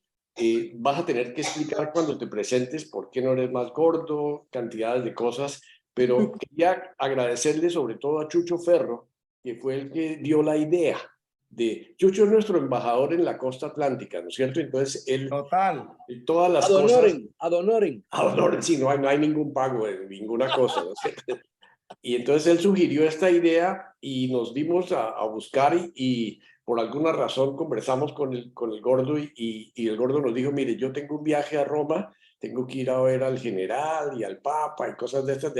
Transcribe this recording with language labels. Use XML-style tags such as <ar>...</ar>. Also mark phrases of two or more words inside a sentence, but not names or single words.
<es>Vas a tener que explicar cuando te presentes por qué no eres más gordo, cantidades de cosas, pero quería agradecerle sobre todo a Chucho Ferro, que fue el que dio la idea de... Chucho es nuestro embajador en la costa atlántica, ¿no es cierto? Entonces, él... Total. Todas las</es> <la>ad honorem,</la> <es>cosas...</es> <la>ad honorem. Ad honorem,</la> <es>sí, no hay ningún pago de ninguna cosa, ¿no es cierto? Y entonces él sugirió esta idea y nos dimos a buscar y por alguna razón conversamos con el gordo y el gordo nos dijo, mire, yo tengo un viaje a Roma, tengo que ir a ver al general y al papa y cosas de estas.</es>